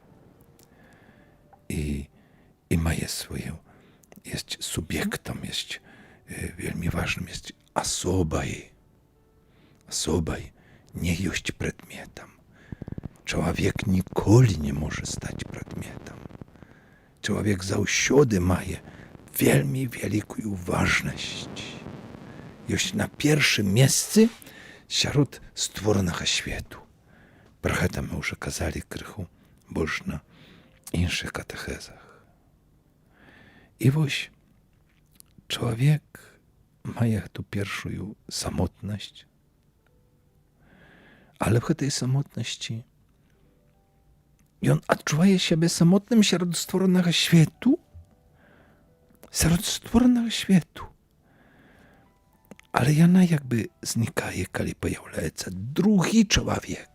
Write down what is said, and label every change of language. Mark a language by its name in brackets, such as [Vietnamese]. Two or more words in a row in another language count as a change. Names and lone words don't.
[Polish] I ma swoje, jest subiektem, jest wielmi ważnym, jest osobaj, nie jest przedmiotem. Człowiek nigdy nie może stać przedmiotem. Człowiek zawsze ma wielmi wielką ważność. Jest na pierwszym miejscu wśród stworzonego światu. [Ukrainian] Про це ми вже казали криху більш на інших катехезах. І ось чоловік має ту першу самотність, [Polish] ale w tej samotności i on odczuwa siebie samotnym wśród stworzonego światu, ale ona jakby znikaje, kiedy pojawia się drugi człowiek.